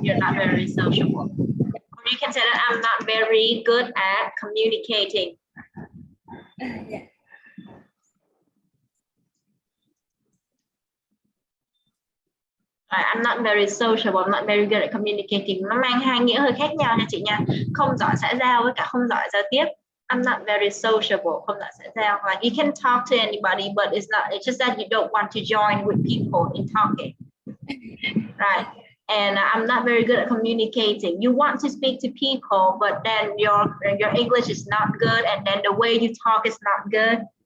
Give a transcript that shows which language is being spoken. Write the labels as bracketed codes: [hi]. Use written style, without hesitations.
[en] You're not very sociable. Or you can say that I'm not very good at communicating. Yeah. I'm not very sociable, I'm not very good at communicating. [vi] Nó mang hai nghĩa hơi khác nhau nha chị nha. Không giỏi xã giao với cả không giỏi giao tiếp. [en] I'm not very sociable, [vi] không giỏi xã giao. [en] Like you can talk to anybody, but it's just that you don't want to join with people in talking. Right. And I'm not very good at communicating. You want to speak to people, but then your English is not good, and then the way you talk is not good.